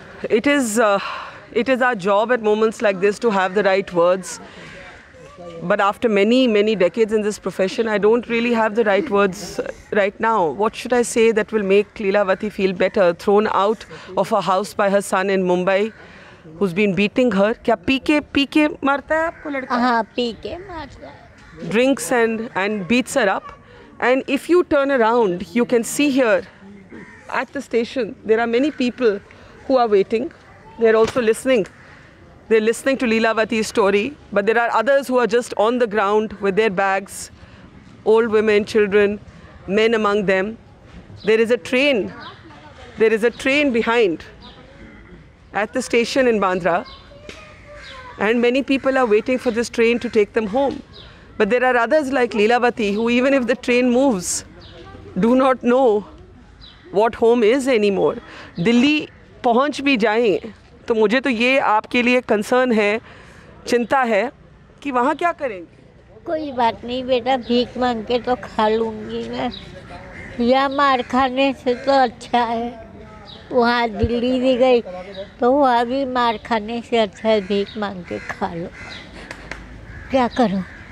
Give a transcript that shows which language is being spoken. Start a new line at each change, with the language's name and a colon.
English: It is our job at moments like this to have the right words. But after many decades in this profession, I don't really have the right words right now. What should I say that will make Leelavati feel better? Thrown out of her house by her son in Mumbai, who's been beating her.
Hindi: क्या P के मारता है आपको लड़का? हाँ, P के मारता है।
English: Drinks and beats her up. And if you turn around, you can see here at the station, there are many people who are waiting. They're also listening. They're listening to Leelavati's story, but there are others who are just on the ground with their bags, old women, children, men among them. There is a train. There is a train behind at the station in Bandra, and many people are waiting for this train to take them home. But there are others like Leelavati who, even if the train moves, do not know what home is anymore.
Hindi: Delhi पहुंच भी जाएं तो मुझे तो ये आपके लिए concern है, चिंता है कि वहाँ क्या करेंगे? कोई बात नहीं बेटा, भीख मांग के तो खा लूँगी मैं। या मार खाने से तो अच्छा है। वहाँ दिल्ली भी गई तो वहाँ भी मार खाने से अच्छा है भीख मांग के खा लो। क्या करूँ?